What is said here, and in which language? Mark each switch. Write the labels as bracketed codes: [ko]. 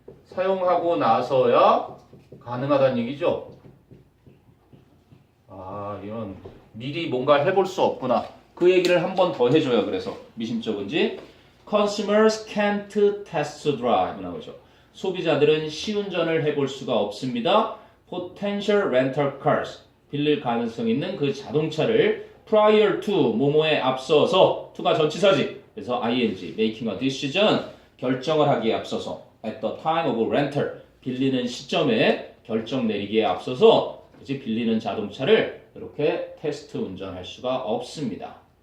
[ko] 사용하고 나서야 가능하다는 얘기죠. 아, 이건 미리 뭔가 해볼 수 없구나. 그 얘기를 한 번 더 해줘요. 그래서 미심쩍은지 [en] Consumers can't test drive [ko] 나오죠. 소비자들은 시운전을 해볼 수가 없습니다. [en] Potential rental cars [ko] 빌릴 가능성 있는 그 자동차를 [en] prior to [ko] 뭐뭐에 앞서서 to가 전치사지. 그래서 ing [en] making a decision [ko] 결정을 하기에 앞서서 [en] at the time of rental [ko] 빌리는 시점에 결정 내리기에 앞서서 그치 빌리는 자동차를 이렇게 테스트 운전할 수가 없습니다.